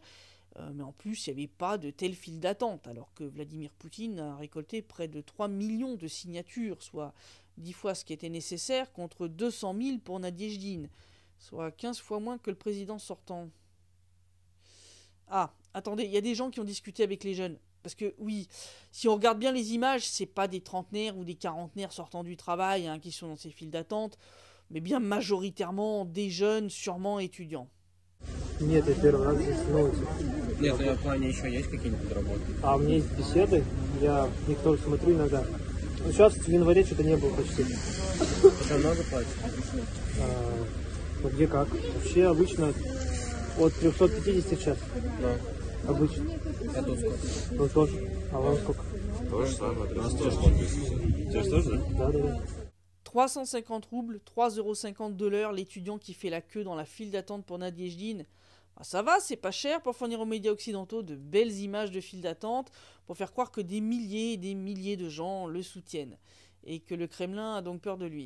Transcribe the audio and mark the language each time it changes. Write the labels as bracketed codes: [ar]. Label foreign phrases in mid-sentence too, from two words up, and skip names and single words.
[fr] Mais en plus, il n'y avait pas de telle file d'attente, alors que Vladimir Poutine a récolté près de 3 millions de signatures, soit 10 fois ce qui était nécessaire, contre 200 000 pour Nadezhdin, soit 15 fois moins que le président sortant. Ah, attendez, il y a des gens qui ont discuté avec les jeunes. Parce que oui, si on regarde bien les images, c'est pas des trentenaires ou des quarantenaires sortant du travail qui sont dans ces files d'attente, mais bien majoritairement des jeunes, sûrement étudiants. [ru] Нет, я первый раз здесь на улице. Нет, ну в плане еще есть какие-нибудь работы? А у меня есть беседы, я их тоже смотрю иногда. Ну, сейчас в январе что-то не было почти. Что, много платят? Ну где как. Вообще обычно от 350 в час. Ну, Обычно. а тут сколько? Ну тоже. А вам сколько? То же самое, 380. Тебе тоже, да? Да. [fr] 350 roubles, 3,50 € de l'heure, l'étudiant qui fait la queue dans la file d'attente pour Nadezhdin. Ah, ça va, c'est pas cher pour fournir aux médias occidentaux de belles images de file d'attente, pour faire croire que des milliers et des milliers de gens le soutiennent, et que le Kremlin a donc peur de lui.